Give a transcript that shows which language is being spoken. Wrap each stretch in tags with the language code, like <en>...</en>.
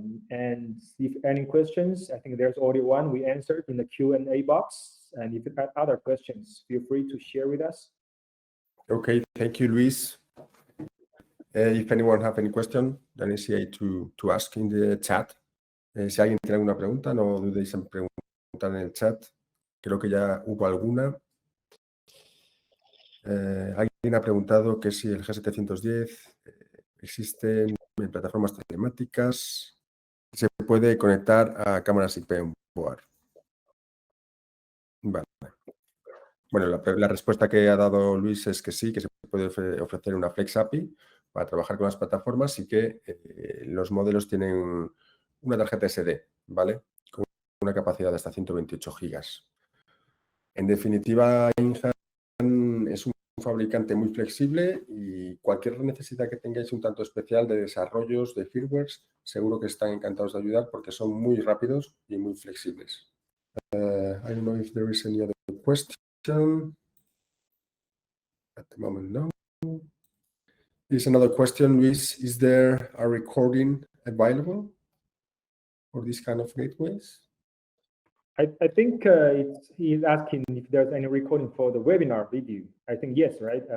<en>And if any questions, I think there's already one we answered in the Q&A box. And if you have other questions, feel free to share with us. Okay, thank you, Luis. If anyone have any question, don't hesitate to ask in the chat.</en> <es>Si alguien tiene alguna pregunta, no dudéis en preguntar en el chat. Creo que ya hubo alguna. Alguien ha preguntado que si el G710 existe en plataformas telemáticas, se puede conectar a cámaras IP</es> <en>on board.</en> <es>Vale. Bueno, la respuesta que ha dado Luis es que sí, que se puede ofrecer una Flex API para trabajar con las plataformas y que los modelos tienen una tarjeta SD, ¿vale? Con una capacidad de hasta 128 gigas. En definitiva, InHand es un fabricante muy flexible y cualquier necesidad que tengáis un tanto especial de desarrollos, de firmwares, seguro que están encantados de ayudar porque son muy rápidos y muy flexibles.</es> <en>I don't know if there is any other question. At the moment, no. Here's another question, Luis. Is there a recording available for this kind of gateways? I think he's asking if there's any recording for the webinar video. I think yes, right?</en>